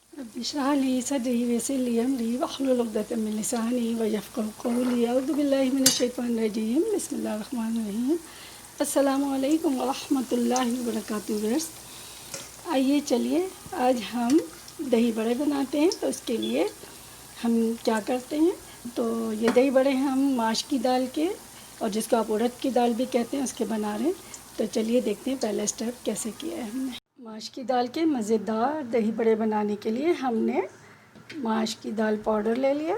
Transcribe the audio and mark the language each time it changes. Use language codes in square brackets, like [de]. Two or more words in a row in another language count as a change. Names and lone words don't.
[ar] اشرح لي صدري ويسر لي أمري واحلل عقدة من لساني يفقهوا قولي أعوذ بالله من الشيطان الرجيم بسم الله الرحمن الرحيم السلام عليكم ورحمة الله وبركاته. [hi] आइए चलिए आज हम दही बड़े बनाते हैं। तो उसके लिए हम क्या करते हैं, तो ये दही बड़े हम माश की दाल के और जिसको आप उड़द की दाल भी कहते हैं उसके बना रहे हैं। तो चलिए देखते हैं पहला स्टेप कैसे किया है हमने। माश की दाल के मज़ेदार दही बड़े बनाने के लिए हमने माश की दाल पाउडर ले लिया।